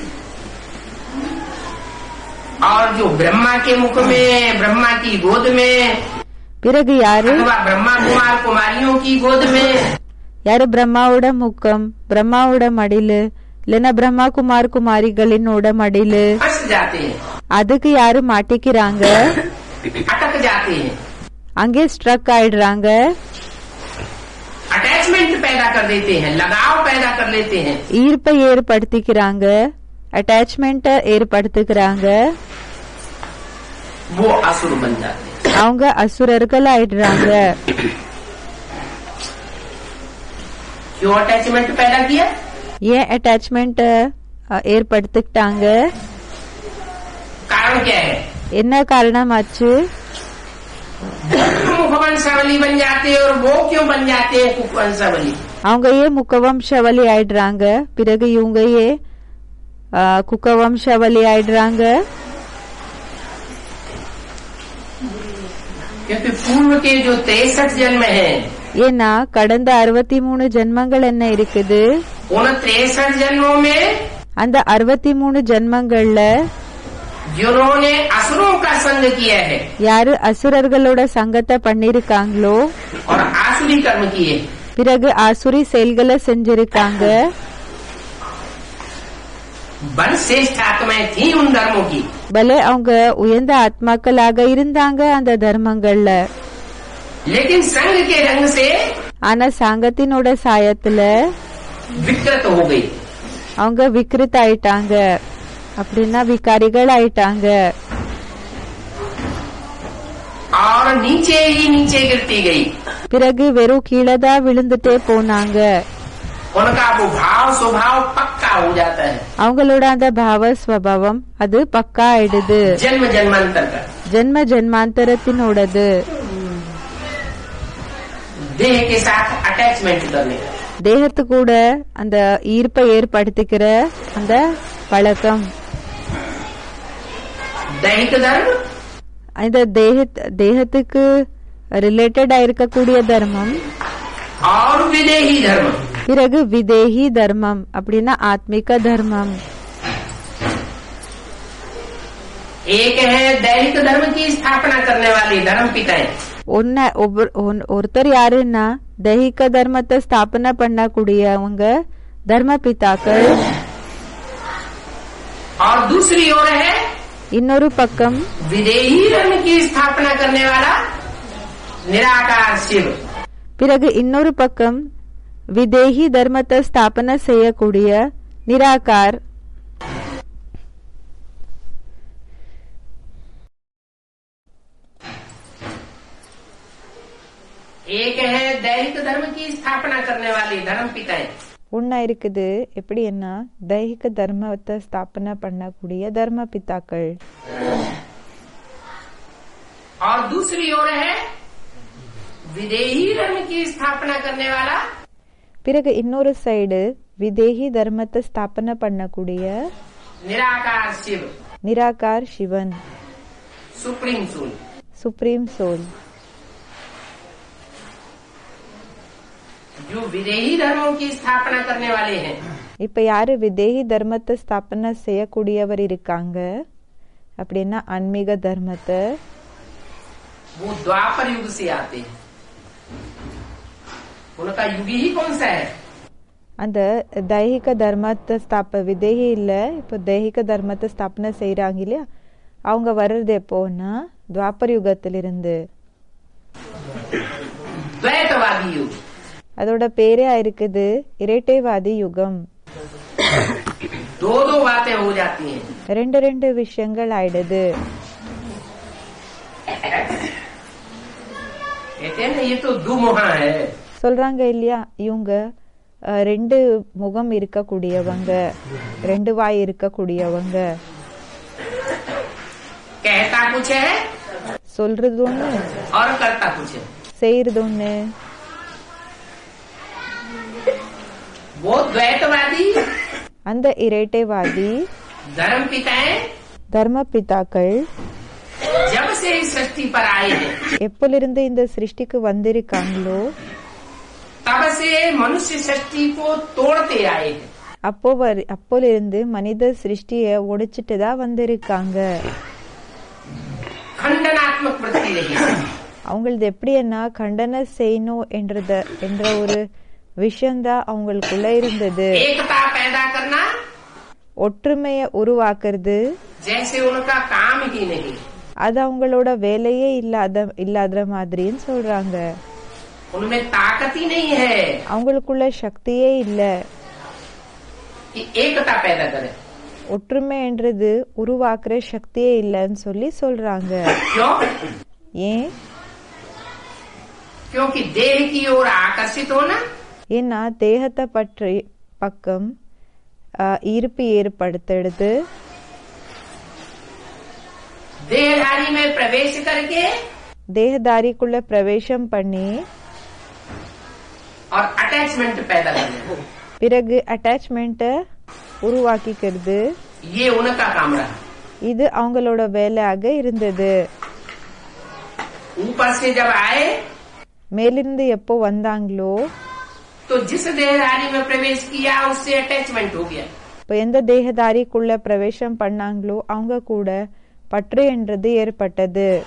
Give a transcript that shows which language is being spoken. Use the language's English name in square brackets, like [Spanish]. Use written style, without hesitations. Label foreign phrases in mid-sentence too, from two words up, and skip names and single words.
[Hindi] और जो ब्रह्मा के मुख में, ब्रह्मा की गोद में, [Tamil] பிறகு யாரு [Hindi] अथवा ब्रह्मा कुमार कुमारियों की गोद में [Tamil] யாரு பிரம்மாவோட முக்கம், பிரம்மாவோட மடிலு, இல்லைன்னா பிரம்மா குமார் குமாரிகளினோட மடிலு, [Hindi] फंस जाते हैं, [Tamil] அதுக்கு யாரு மாட்டிக்கிறாங்க, [Hindi] अटक जाते हैं, [Tamil] அங்கே ஸ்ட்ரக் ஆயிடுறாங்க. [Hindi] अटैचमेंट पैदा कर देते हैं, लगाव पैदा कर लेते हैं। [Tamil] ஈர்ப்பை ஏற்படுத்திக்கிறாங்க, அட்டாச்மெண்ட ஏற்படுத்துக்கிறாங்க. [Hindi] वो असुर बन जाते हैं। [Tamil] அவங்க அசுரர்கள் ஆயிடுறாங்க. [Hindi] क्यों अटैचमेंट पैदा किया? [Tamil] ஏன் அட்டாச்மெண்ட் ஏற்படுத்திக்கிட்டாங்க, [Hindi] कारण क्या है? [Tamil] என்ன காரணமாச்சு, [Hindi] मुखवंशावली बन जाते हैं। और वो क्यों बन जाते हैं कुवंशावली? [Tamil] அவங்க ஏன் முக்கவம்சாவளி ஆயிடுறாங்க, பிறகு இவங்க ஏன் குக்கவம்சாவளி ஆயிடுறாங்க. [Hindi] क्योंकि पूर्व के जो 63 जन्म हैं, [Tamil] ஏன்னா கடந்த 63 ஜென்மங்கள் என்ன இருக்குது, [Hindi] उन 63 जन्मों में [Tamil] அந்த 63 ஜென்மங்கள்ல [Hindi] जिन्होंने असुरों का संग किया है [Tamil] யாரு அசுரர்களோட சங்கத்தை பண்ணிருக்காங்களோ, [Hindi] और आसुरी कर्म किए, [Tamil] பிறகு ஆசுரி செயல்களை செஞ்சிருக்காங்க. [Hindi] बल श्रेष्ठ आत्माएं थी उन धर्मों की। [Tamil] பலே அவங்க உயர்ந்த ஆத்மாக்களாக இருந்தாங்க அந்த தர்மங்கள்ல. [Hindi] लेकिन संघ के रंग से [Tamil] ஆனா சங்கத்தினோட சாயத்துல [Hindi] विकृत हो गई। [Tamil] அவங்க விக்ரித் ஆயிட்டாங்க, அப்படின்னா விகாரிகள் ஆயிட்டாங்க. [Hindi] और नीचे ही नीचे गिरती गई। [Tamil] பிறகு வெறும் கீழதான் விழுந்துட்டே போனாங்க. [Hindi] उनका वो भाव स्वभाव पक्का हो जाता है। [Tamil] அவங்களோட அந்த பாவ ஸ்வபாவம் அது பக்கா ஆயிடுது. [Hindi] जन्म जन्मांतर का [Tamil] ஜென்ம ஜென்மாந்தரத்தினோடது. [Hindi] देह के साथ अटैचमेंट करने का, [Tamil] தேகத்து கூட அந்த ஈர்ப்பை ஏற்படுத்திக்கிற அந்த பழக்கம். [Hindi] दैहिक धर्म [Tamil] இந்த தேகத்துக்கு ரிலேட்டடா இருக்கக்கூடிய தர்மம், [Hindi] और विदेही धर्म। [Tamil] பிறகு விதேகி தர்மம் அப்படின்னா ஆத்மிக தர்மம். [Hindi] एक है दैहिक धर्म की स्थापना करने वाली धर्म पिताएं, [Tamil] ஒருத்தர் யாருன்னா தைஹிக தர்மத்தை ஸ்தாபனை பண்ணக்கூடியவங்க தர்ம பிதாக்கள். [Hindi] और दूसरी ओर है [Tamil] இன்னொரு பக்கம் [Hindi] विदेही धर्म की स्थापना करने वाला निराकार शिव। [Tamil] பிறகு இன்னொரு பக்கம் விதேகி தர்மத்தை ஸ்தாபனை செய்யக்கூடிய நிராகார். [Hindi] एक है दैहिक धर्म की स्थापना करने वाली धर्म पिताएं, [Tamil] ஒன்னா இருக்குது எப்படின்னா தைஹிக தர்மத்தை ஸ்தாபனை பண்ணக்கூடிய தர்ம பிதாக்கள். [Hindi] और दूसरी ओर है विदेही धर्म की स्थापना करने वाला [Tamil] பிறகு இன்னொரு சைடு விதேகி தர்மத்தை ஸ்தாபனை பண்ணக்கூடிய [Hindi] निराकार शिव, [Tamil] நிராகார் சிவன், [English] Supreme Soul. Supreme Soul. [Hindi] जो विदेही धर्मों की स्थापना करने वाले हैं, [Tamil] இப்ப யாரு விதேகி தர்மத்தை ஸ்தாபனை செய்யக்கூடியவர் இருக்காங்க அப்படின்னா ஆன்மீக தர்மத்தை, [Hindi] वो द्वापर युग से आते हैं। उनका युग ही कौन सा है? [Tamil] அந்த தைஹிக தர்மத்தை விதேகி இல்ல, இப்போ தைஹிக தர்மத்தை ஸ்தாபனை செய்யறாங்க இல்லையா, அவங்க வர்றது எப்போன்னா துவாபர் யுகத்திலிருந்து. [Hindi] द्वैतवादी युग। [Tamil] அதோட பேரே இருக்குது இரட்டைவாதி யுகம். [Hindi] दो दो बातें हो जाती हैं। [Tamil] ரெண்டு ரெண்டு விஷயங்கள் ஆயிடுது. [Hindi] कहते हैं ना ये तो दुमुहा है। [Tamil] சொல்றாங்க இல்லையா, இவங்க ரெண்டு முகம் இருக்கக்கூடியவங்க, ரெண்டு வாய் இருக்கக்கூடியவங்க. [Hindi] कहता कुछ है [Tamil] சொல்றது ஒண்ணு [Hindi] और करता कुछ है। [Tamil] செய்யறது ஒண்ணு. [Hindi] वो द्वैतवादी [Tamil] அந்த இரட்டைவாதி [Hindi] धर्म पिताएं [Tamil] தர்ம பிதாக்கள் [Hindi] जब से इस सृष्टि पर आए हैं, [Tamil] எப்போலிருந்து இந்த சிருஷ்டிக்கு வந்திருக்காங்களோ [Hindi] तब से मनुष्य सृष्टि को तोड़ते आए हैं। [Tamil] அப்போலிருந்து மனித சிருஷ்டிய உடைச்சிட்டு தான் வந்திருக்காங்க. [Hindi] खंडनात्मक वृत्ति रही है। [Tamil] அவங்களது எப்படின்னா கண்டன செய்யணும் என்ற ஒரு விஷயம்தான் அவங்களுக்குள்ள இருந்தது. [Hindi] एकता पैदा करना [Tamil] ஒற்றுமைய உருவாக்குறது [Hindi] जैसे उनका काम ही नहीं। [Tamil] அது அவங்களோட வேலையே இல்லாத மாதிரின்னு சொல்றாங்க. [Hindi] उनमें ताकत ही नहीं है [Tamil] அவங்களுக்குள்ள சக்தியே இல்ல [Hindi] कि एकता पैदा करे। [Tamil] ஒற்றுமை என்றது உருவாக்குற சக்தியே இல்லன்னு சொல்லி சொல்றாங்க. [Hindi] क्यों? [Tamil] ஏன்? [Hindi] क्योंकि देह की ओर आकर्षित होना, [Tamil] ஏன்னா தேகத்தை பற்றி பக்கம் ஈர்ப்பு ஏற்படுத்துறது, [Hindi] देहधारी में प्रवेश करके [Tamil] தேகதாரிக்குள்ள பிரவேசம் பண்ணி [Hindi] और अटैचमेंट पैदा करना, [Tamil] பிறகு அட்டாச்மெண்ட்டை உருவாக்கிக்கிறது. [Hindi] ये उनका काम रहा। [Tamil] இது அவங்களோட வேலையாக இருந்தது. [Hindi] ऊपर से जब आए [Tamil] மேலிருந்து எப்போ வந்தாங்களோ [Hindi] तो जिस देहधारी में प्रवेश किया उससे अटैचमेंट हो गया। [Tamil] இப்போ எந்த தேகதாரிக்குள்ள பிரவேசம் பண்ணாங்களோ அவங்க கூட பற்று என்றது ஏற்பட்டது.